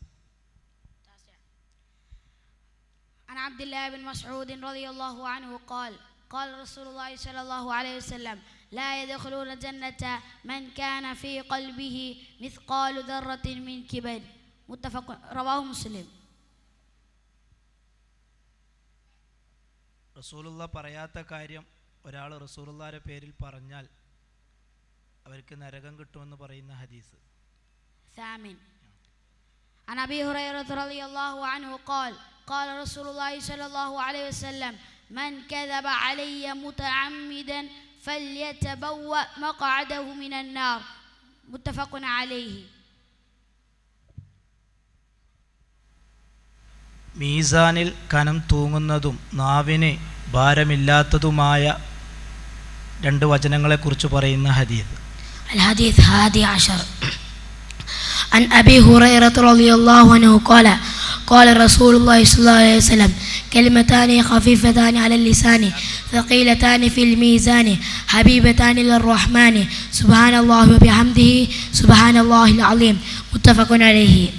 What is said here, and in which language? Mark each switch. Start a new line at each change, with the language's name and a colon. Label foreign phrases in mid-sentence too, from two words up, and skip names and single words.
Arabic: عن عبد الله بن مسعود رضي الله عنه قال قال رسول الله صلى الله عليه وسلم لا يدخلون الجنة من كان في قلبه مثقال ذرة من كبر متفق رواه مسلم.
Malayalam: റസൂലുള്ള പറയാത്ത കാര്യം ഒരാൾ റസൂലുള്ളാഹിന്റെ പേരിൽ പറഞ്ഞാൽ അവർക്ക് നരകം കിട്ടുമെന്ന് പറയുന്ന ഹദീസ്.
Arabic: ثامن عن أبي هريرة رضي الله عنه قال قال رسول الله صلى الله عليه وسلم من كذب علي متعمدا فليتبوأ مقعده من النار متفق عليه.
Malayalam: മീസാനിൽ കനം തൂങ്ങുന്നതും നാവിന് ഭാരമില്ലാത്തതുമായ രണ്ട് വചനങ്ങളെക്കുറിച്ച് പറയുന്ന ഹദീസ്.
Arabic: الحديث 11 عن أبي هريرة رضي الله عنه قال قال رسول الله صلى الله عليه وسلم كلمتان خفيفتان على اللسان ثقيلتان في الميزان حبيبتان للرحمن سبحان الله وبحمده سبحان الله العظيم متفق عليه.